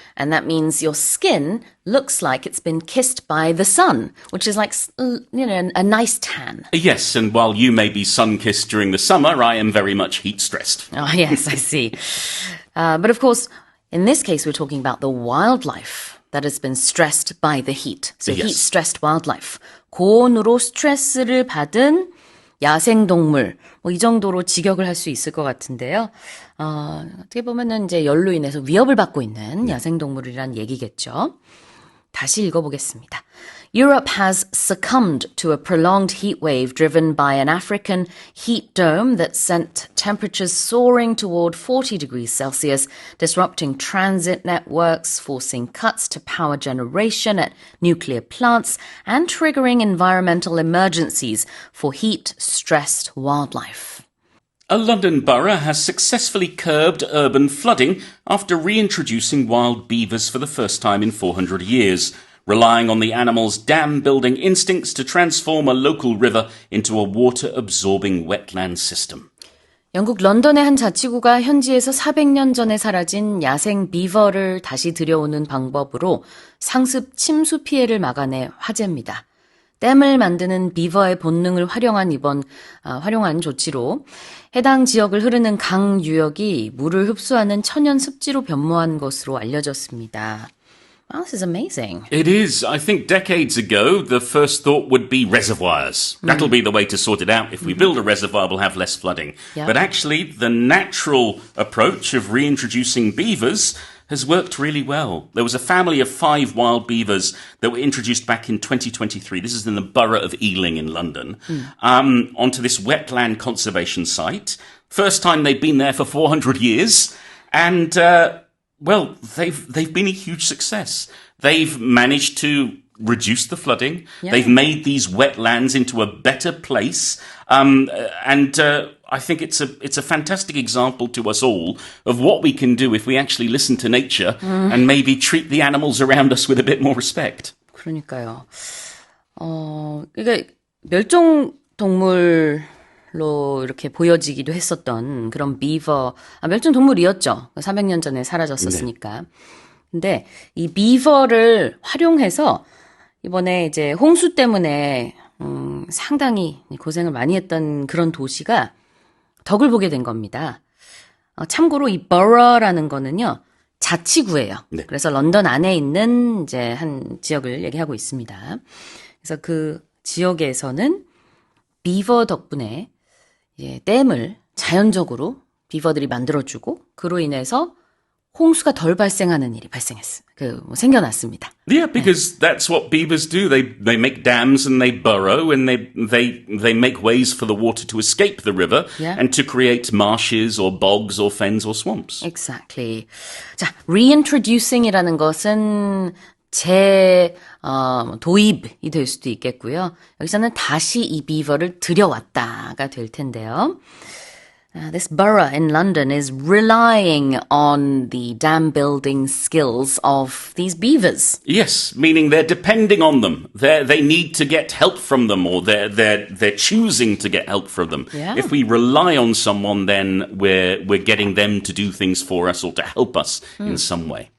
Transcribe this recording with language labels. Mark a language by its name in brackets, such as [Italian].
[English] And that means your skin looks like it's been kissed by the sun, which is like, a nice tan. Yes, and while you may be sun-kissed during the summer, I am very much heat-stressed. Oh, yes, I see. But of course, in this case, we're talking about the wildlife that has been stressed by the heat. So Yes. heat-stressed wildlife. [Korean] 고온으로 스트레스를 받은 야생동물. 이 정도로 직역을 할 수 있을 것 같은데요. 어떻게 보면은 이제 열로 인해서 위협을 받고 있는 야생동물이란 얘기겠죠. 다시 읽어보겠습니다. [English] Europe has succumbed to a prolonged heat wave driven by an African heat dome that sent temperatures soaring toward 40 degrees Celsius, disrupting transit networks, forcing cuts to power generation at nuclear plants, and triggering environmental emergencies for heat-stressed wildlife. A London borough has successfully curbed urban flooding after reintroducing wild beavers for the first time in 400 years, relying on the animals' dam-building instincts to transform a local river into a water-absorbing wetland system. [Korean] 영국 런던의 한 자치구가 현지에서 400년 전에 사라진 야생 비버를 다시 들여오는 방법으로 상습 침수 피해를 막아내 화제입니다. 댐을 만드는 비버의 본능을 활용한 조치로 해당 지역을 흐르는 강 유역이 물을 흡수하는 천연 습지로 변모한 것으로 알려졌습니다. [English] Wow, this is amazing. It is. I think decades ago, the first thought would be reservoirs. That'll be the way to sort it out. If we build a reservoir, we'll have less flooding. Yeah. But actually, the natural approach of reintroducing beavers has worked really well. There was a family of 5 wild beavers that were introduced back in 2023. This is in the borough of Ealing in London, onto this wetland conservation site. First time they've been there for 400 years. And, well, they've been a huge success. They've managed to reduce the flooding. Yeah. They've made these wetlands into a better place. I think it's a fantastic example to us all of what we can do if we actually listen to nature and maybe treat the animals around us with a bit more respect. [Korean] 그러니까요. 이게 멸종 동물로 이렇게 보여지기도 했었던 그런 비버, 멸종 동물이었죠. 400년 전에 사라졌었으니까. 근데 이 비버를 활용해서 이번에 이제 홍수 때문에 상당히 고생을 많이 했던 그런 도시가 덕을 보게 된 겁니다. 참고로 이 borough라는 거는요, 자치구예요. 네. 그래서 런던 안에 있는 이제 한 지역을 얘기하고 있습니다. 그래서 그 지역에서는 비버 덕분에 이제 댐을 자연적으로 비버들이 만들어주고 그로 인해서 홍수가 덜 발생하는 일이 생겨났습니다. [English] Yeah, because that's what beavers do. They make dams and they burrow and they make ways for the water to escape the river Yeah. and to create marshes or bogs or fens or swamps. Exactly. [Korean] 자, reintroducing이라는 것은 도입이 될 수도 있겠고요. 여기서는 다시 이 비버를 들여왔다가 될 텐데요. [English] This borough in London is relying on the dam building skills of these beavers. Yes, meaning they're depending on them. They need to get help from them, or they're choosing to get help from them. Yeah. If we rely on someone, then we're getting them to do things for us or to help us in some way.